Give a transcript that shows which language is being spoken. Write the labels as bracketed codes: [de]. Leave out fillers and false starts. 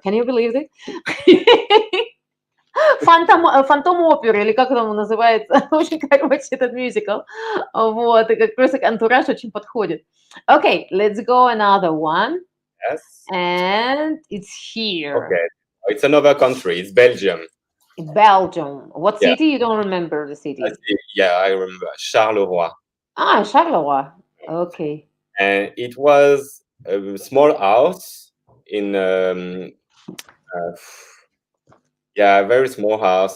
[en] Can you believe it? [ru] Фантом оперы, или как там называется, в общем, короче, этот мюзикл. Вот, и как просто антураж очень подходит. [en] Okay, let's go another one. Yes. And it's here. Okay. It's another country. It's Belgium. Belgium. What Yeah. city? You don't remember the city? Yeah, I remember. Charleroi. Charleroi. Okay. And it was a small house in yeah, a very small house.